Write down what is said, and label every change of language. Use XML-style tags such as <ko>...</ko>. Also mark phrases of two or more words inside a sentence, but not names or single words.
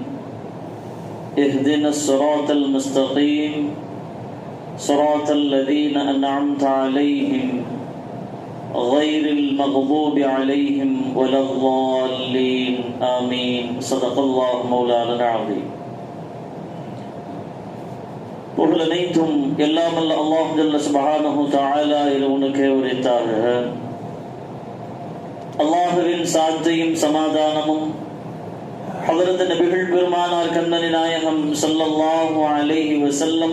<ar>اهدنا الصراط المستقيم صراط الذين أنعمت عليهم غير المغضوب عليهم ولا الضالين. آمين. صدق الله مولانا العظيم.</ar> <ta>புகழ் அனைத்தும் எல்லாம் அல்ல அல்லாஹ்</ta> <ar>جل سبحانه تعالى</ar> <ta>இறைவனுக்கே உரித்தாக. அல்லாஹ்வின் சாந்தியும் சமாதானமும் ஹஜ்ரத் நபிகள் பெருமானார் கண்ணனி நாயகம்</ta> <ar>صلى الله عليه وسلم</ar>